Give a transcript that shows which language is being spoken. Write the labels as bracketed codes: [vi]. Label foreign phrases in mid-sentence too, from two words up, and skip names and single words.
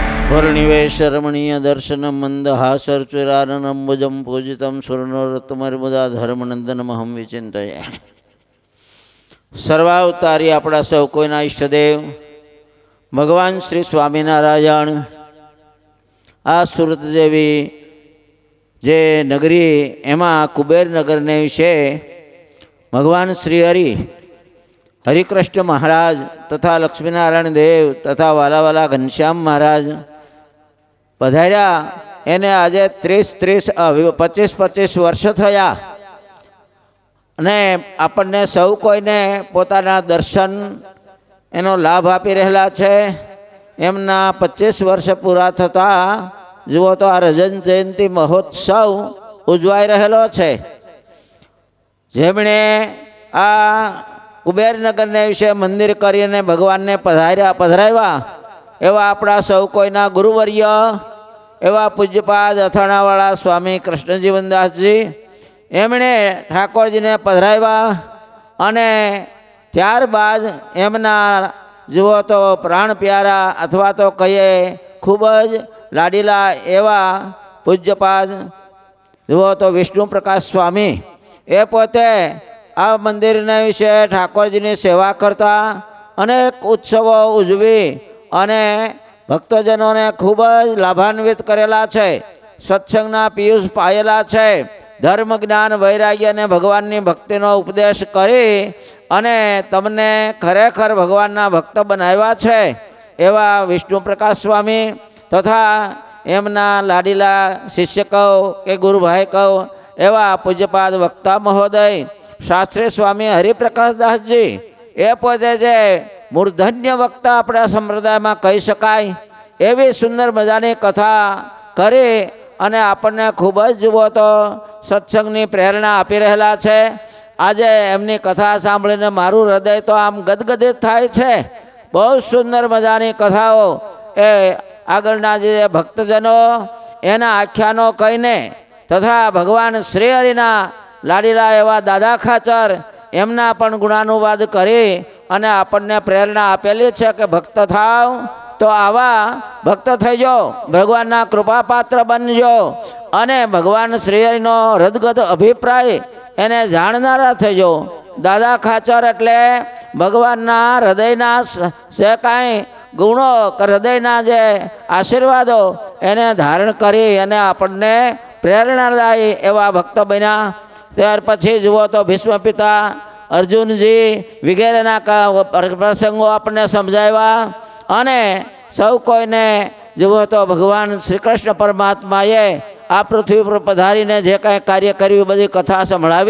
[sa] वर्णिवेश रमणीय दर्शन मंदहासर्चुरानम्बुजं पूजितं सुरनोरत्तमर्मुदा धर्मनंदनमहं विचिंतये। [gu] સર્વાવતારી અપના સૌ કોઈના ઇષ્ટદેવ ભગવાન શ્રી સ્વામીનારાયણ આ સૂરત જેવી જે નગરી એમા કુબેર નગર ને વિષે ભગવાન શ્રી હરિકૃષ્ણ મહારાજ તથા લક્ષ્મીનારાયણ દેવ તથા વાલા ઘનશ્યામ મહારાજ પધાર્યા। એને આજે 25 વર્ષ થયા અને આપને સૌ કોઈને પોતાના દર્શન એનો લાભ આપી રહેલા છે। એમના 25 વર્ષ પૂરા થતા જુઓ તો આ રજન જયંતી મહોત્સવ ઉજવાઈ રહેલો છે। જેમણે આ કુબેરનગર ને વિષે મંદિર કરીને ભગવાન ને પધરાવ્યા એવા અપના સૌ કોઈના ગુરુવર્ય એવા પૂજ્યપાદ અથાણાવાળા સ્વામી કૃષ્ણજીવનદાસ જી એમણે ઠાકોરજી ને પધરાવ્યા અને ત્યારબાદ એમના જુઓ તો પ્રાણ પ્યારા અથવા તો કહીએ ખૂબ જ લાડીલા એવા પૂજ્યપાદ જુઓ તો વિષ્ણુ પ્રકાશ સ્વામી એ પોતે આ મંદિર ને વિષે ઠાકોરજી ને સેવા કરતા અનેક ઉત્સવ ઉજવી અને ભક્તજનોં ને ખૂબ જ લાભાન્વિત કરેલા છે। સત્સંગના પીયૂષ પાયેલા છે। ધર્મ જ્ઞાન વૈરાગ્ય ને ભગવાન ભક્તિનો ઉપદેશ કરી અને તમને ખરેખર ભગવાનના ભક્ત બનાવ્યા છે એવા વિષ્ણુ પ્રકાશ સ્વામી તથા એમના લાડીલા શિષ્ય કહો કે ગુરુભાઈ કહો એવા પૂજ્યપાદ વક્તા મહોદય શાસ્ત્રી સ્વામી હરિપ્રકાશ દાસ જી એ પોતે જે મૂર્ધન્ય વક્તા અપના સંપ્રદાય મેં કહી શકાય એવી સુંદર મજાની કથા કરે અને આપને ખૂબ જ જુઓ તો સત્સંગની પ્રેરણા આપી રહેલા છે। આજે એમની કથા સાંભળીને મારૂ હૃદય તો આમ ગદગદિત થાય છે। બહુત સુંદર મજાની કથાઓ એ આગળના જે ભક્તજનો એના આખ્યાનો કહીને તથા ભગવાન શ્રી હરિના લાડીલા એવા દાદા ખાચર એમના પણ ગુણાનુવાદ કરી અને આપને પ્રેરણા આપેલી છે કે ભક્ત થાવ તો આવા ભક્ત થઈજો, ભગવાનના કૃપાપાત્ર બનજો અને ભગવાન શ્રીહરિનો હૃદગત અભિપ્રાય એને જાણનારા થઈજો। દાદા ખાચર એટલે ભગવાનના હૃદયના સે કાઈ ગુણો હૃદયના જે આશીર્વાદો એને ધારણ કરી અને આપને પ્રેરણાદાયી એવા ભક્ત બન્યા। ત્યાર પછી જુઓ તો ભીષ્મ પિતા અર્જુન જી વગૈરહ પ્રસંગોં આપને સમઝાવ્યા અને સૌ કોઈને જુઓ તો ભગવાન શ્રી કૃષ્ણ પરમાત્માએ આ પૃથ્વી પર પધારીને જે કાંઈ કાર્ય કર્યું બધી કથા સંભળાવી।